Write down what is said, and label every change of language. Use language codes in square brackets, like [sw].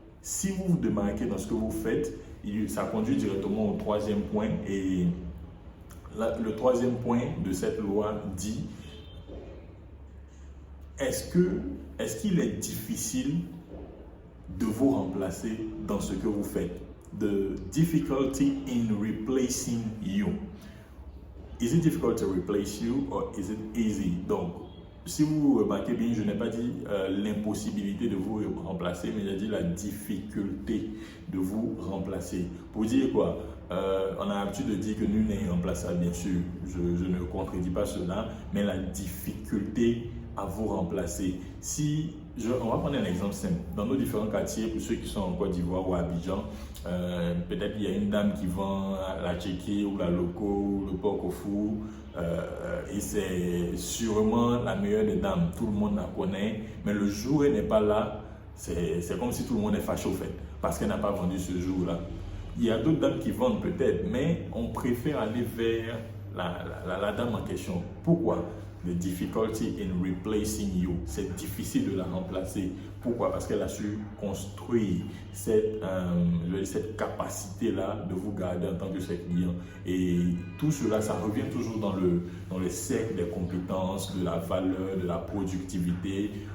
[fr] Si vous vous démarquez dans ce que vous faites, ça conduit directement au troisième point. Et le troisième point de cette loi dit, est-ce qu'il est difficile de vous remplacer dans ce que vous faites? [en] The difficulty in replacing you. Is it difficult to replace you or is it easy? [fr] Donc, si vous remarquez bien, je n'ai pas dit l'impossibilité de vous remplacer, mais j'ai dit la difficulté de vous remplacer. Pour dire quoi? On a l'habitude de dire que nul n'est irremplaçable, bien sûr. Je ne contredis pas cela, mais la difficulté à vous remplacer. On va prendre un exemple simple. Dans nos différents quartiers, pour ceux qui sont en Côte d'Ivoire ou à Abidjan, peut-être qu'il y a une dame qui vend la tchéké ou la loco ou le porc au four, et c'est sûrement la meilleure des dames. Tout le monde la connaît, mais le jour où elle n'est pas là, c'est comme si tout le monde est fâché au fait, parce qu'elle n'a pas vendu ce jour-là. Il y a d'autres dames qui vendent peut-être, mais on préfère aller vers la dame en question. Pourquoi? [en] The difficulty in replacing you. [fr] C'est difficile de la remplacer. Pourquoi? Parce qu'elle a su construire cette capacité-là de vous garder en tant que ses clients. Et tout cela, ça revient toujours dans le cercle des compétences, de la valeur, de la productivité.